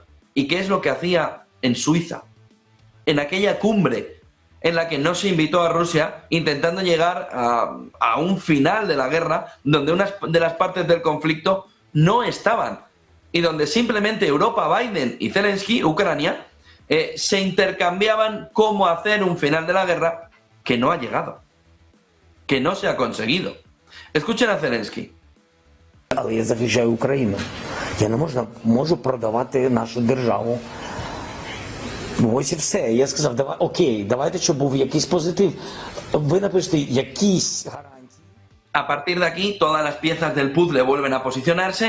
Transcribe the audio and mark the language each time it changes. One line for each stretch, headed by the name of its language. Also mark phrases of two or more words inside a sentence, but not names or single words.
Spanish: ¿Y qué es lo que hacía en Suiza? En aquella cumbre en la que no se invitó a Rusia, intentando llegar a un final de la guerra, donde unas de las partes del conflicto no estaban. Y donde simplemente Europa, Biden y Zelensky, Ucrania, se intercambiaban cómo hacer un final de la guerra que no ha llegado, que no se ha conseguido. Escuchen a Zelensky.
Ukrainian: Але я захищаю Україну. Я не можу продавати нашу державу. Ось і все. Я сказав, окей, давайте, щоб був якийсь позитив. Ви напишете якісь гарантії.
Spanish: A partir de aquí, todas las piezas del puzzle vuelven a posicionarse.